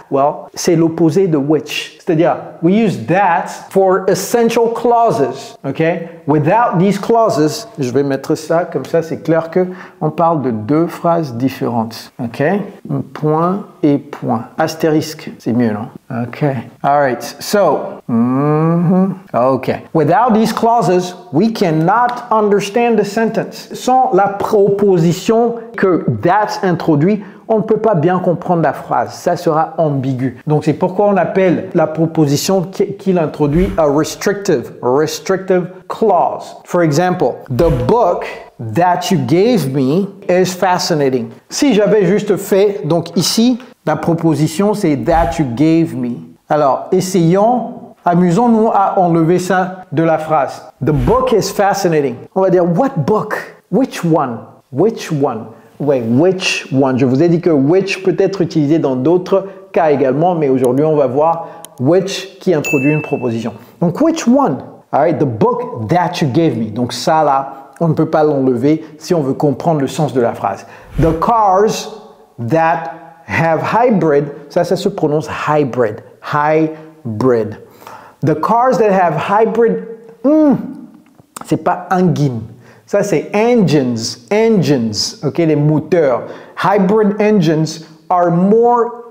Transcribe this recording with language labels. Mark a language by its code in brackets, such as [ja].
[en] Well, [fr] c'est l'opposé de [en] which. [fr] C'est-à-dire, [en] we use that for essential clauses. OK? Without these clauses, [fr] je vais mettre ça comme ça, c'est clair que on parle de deux phrases différentes. OK? Point et point. Astérisque, c'est mieux, non? [en] OK. All right. So, OK. Without these clauses, we cannot understand the sentence. [fr] Sans la proposition que that introduit, on ne peut pas bien comprendre la phrase. Ça sera ambigu. Donc, c'est pourquoi on appelle la proposition qu'il introduit [en] a restrictive clause. For example, the book that you gave me is fascinating. [fr] Si j'avais juste fait, donc ici, la proposition, c'est [en] that you gave me. [fr] Alors, amusons-nous à enlever ça de la phrase. [en] The book is fascinating. [fr] On va dire, [en] what book? Which one? Which one? [fr] Oui, [en] which one. [fr] Je vous ai dit que which peut être utilisé dans d'autres cas également, mais aujourd'hui, on va voir which qui introduit une proposition. [en] Donc, which one? All right, the book that you gave me. [fr] Donc, ça là, on ne peut pas l'enlever si on veut comprendre le sens de la phrase. [en] The cars that have hybrid, [fr] ça se prononce [en] hybrid. Hybrid. The cars that have hybrid, [fr] c'est pas [en] engine. [fr] Ça, c'est engines, ok, les moteurs. [en] Hybrid engines are more...